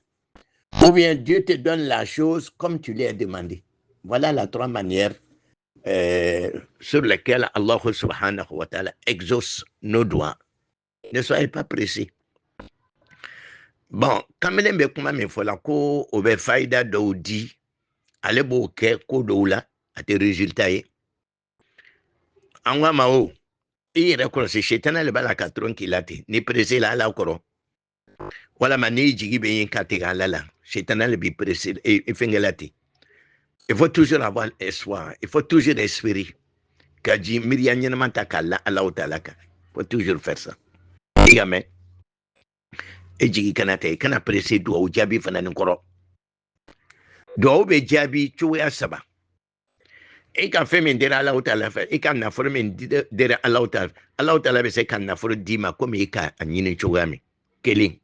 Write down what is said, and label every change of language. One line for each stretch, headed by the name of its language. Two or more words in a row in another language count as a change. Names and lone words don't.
French: Ou bien Dieu te donne la chose comme tu l'as demandé. Voilà les trois manières sur lesquelles
Arabic: الله سبحانه وتعالى
French: exauce nos doigts. Ne soyez pas pressés. Bon, quand même, il faut
Bambara: ko o be faida dɔw di ale b'o kɛ ko dɔw la a tɛ résultat ye. An ko a ma o i yɛrɛ kɔlɔsi setana le b'a la ka tɔrɔn k'i la ten ni pressé la ala kɔrɔ walama n'i jigi bɛ yen ka tigɛ ala la setana le b'i pressé fɛnkɛ la ten.
French: Il faut toujours avoir espoir, il faut toujours espérer
Bambara: ka ji miiriya ɲɛnama ta k'a la ala ta'ala kan.
French: Il faut toujours faire ça.
Bambara: I y'a mɛn. E jigi kana ta i kana pressé duwawu jaabi fana ni kɔrɔ. Duwawu bɛ jaabi cogoya saba. E ka fɛn min dira ala ta'ala fɛ e ka nafolo min dira ala ta'ala bɛ se ka nafolo d'i ma komi e ka a ɲini cogoya min kelen.